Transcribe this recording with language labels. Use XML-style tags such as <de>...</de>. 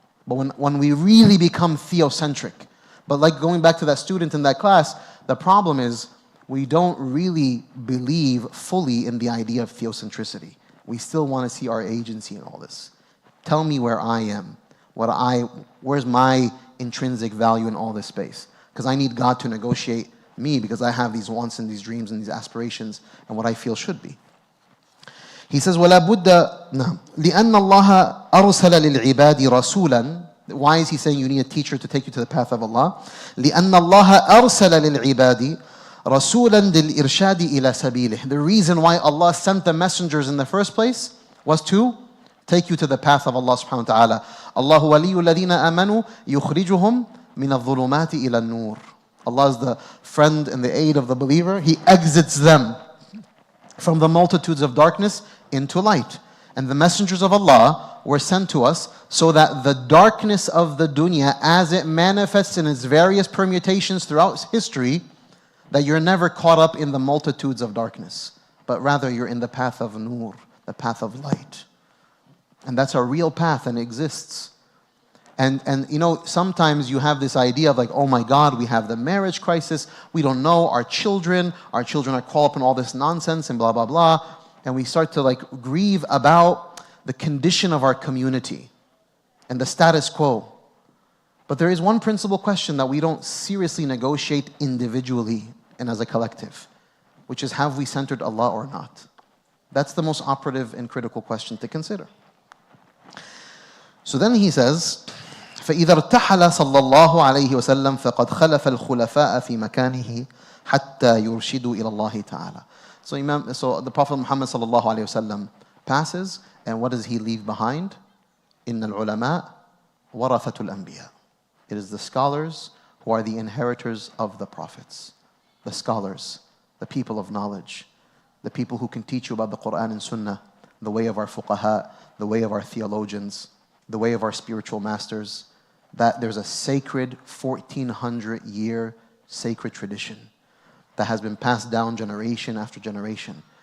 <en>But when we really become theocentric, but going back to that student in that class, the problem is we don't really believe fully in the idea of theocentricity. We still want to see our agency in all this. Tell me where I am, where's my intrinsic value in all this space? Because I need God to negotiate me, because I have these wants and these dreams and these aspirations and what I feel should be. He says,</en> <ar>وَلَا بُدَّ نعم لِأَنَّ اللَّهَ أَرْسَلَ لِلْعِبَادِ رَسُولًا.</ar> <en>Why is he saying you need a teacher to take you to the path of Allah?</en> <ar>لِأَنَّ اللَّهَ أَرْسَلَ لِلْعِبَادِ رَسُولًا لِلْإِرْشَادِ إِلَى سَبِيلِهِ.</ar> <en>The reason why Allah sent the messengers in the first place was to take you to the path of Allah subhanahu wa ta'ala.</en> <ar>Allah وَلِيُّ الَّذِينَ آمَنُوا يُخْرِجُهُمْ مِنَ الظُّلُمَاتِ إِلَى النُّورِ.</ar> <en>Allah is the friend and the aid of the believer. He exits them from the multitudes of darkness into light. And the messengers of Allah were sent to us so that the darkness of the dunya, as it manifests in its various permutations throughout history, that you're never caught up in the multitudes of darkness, but rather you're in the path of nur, the path of light. And that's a real path and exists. And sometimes you have this idea of oh my God, we have the marriage crisis. We don't know our children are caught up in all this nonsense and blah, blah, blah. And we start to grieve about the condition of our community and the status quo. But there is one principal question that we don't seriously negotiate individually and as a collective, which is, have we centered Allah or not? That's the most operative and critical question to consider. So then he says,</en> <ar>فإذا ارتحل صلى الله عليه وسلم فقد خلف الخلفاء في مكانه حتى يرشدوا إلى الله تعالى.</ar> <en>So the Prophet Muhammad</en> <ar>صلى الله عليه وسلم</ar> <en>passes, and what does he leave behind?</en> <ar>إن العلماء ورثة الأنبياء.</ar> <en>It is the scholars who are the inheritors of the prophets. The scholars, the people of knowledge, the people who can teach you about the Quran and Sunnah, the way of our fuqaha, the way of our theologians, the way of our spiritual masters. That there's a sacred 1400-year sacred tradition that has been passed down generation after generation.</en>